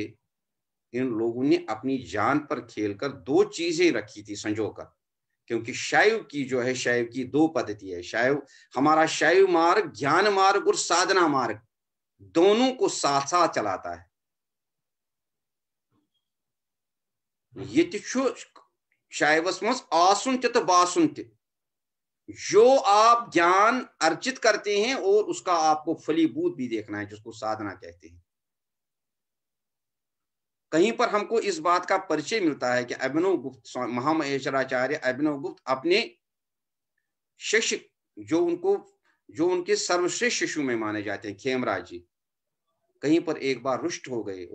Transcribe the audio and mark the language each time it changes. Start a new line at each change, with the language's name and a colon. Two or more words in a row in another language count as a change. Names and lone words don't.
Hindi: इन लोगों ने अपनी जान पर खेलकर दो चीजें रखी थी संजोकर, क्योंकि शैव की जो है, शैव की दो पद्धति है। शैव, हमारा शैव मार्ग ज्ञान मार्ग और साधना मार्ग दोनों को साथ साथ चलाता है।
Kashmiri: ये शैवस मज आसुन तो बासुन,
Hindi: जो आप ज्ञान अर्जित करते हैं और उसका आपको फलीभूत भी देखना है, जिसको साधना कहते हैं। कहीं पर हमको इस बात का परिचय मिलता है कि अभिनव गुप्त, महामहेश्वराचार्य अभिनव गुप्त अपने शिष्य, जो उनके सर्वश्रेष्ठ शिशु में माने जाते हैं, खेमराज जी, कहीं पर एक बार रुष्ट हो गए।